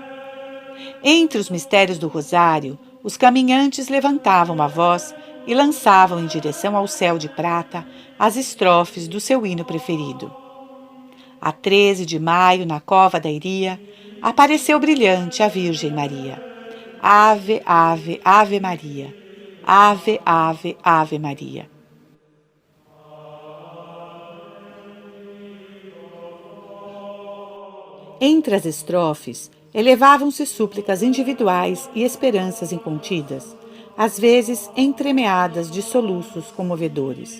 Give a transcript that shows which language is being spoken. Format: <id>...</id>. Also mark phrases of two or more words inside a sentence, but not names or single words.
<pt>Entre os mistérios do rosário, os caminhantes levantavam a voz e lançavam em direção ao céu de prata as estrofes do seu hino preferido. A 13 de maio, na cova da Iria, apareceu brilhante a Virgem Maria. Ave, ave, ave Maria. Ave, ave, ave Maria. Entre as estrofes, elevavam-se súplicas individuais e esperanças incontidas, às vezes entremeadas de soluços comovedores.</pt>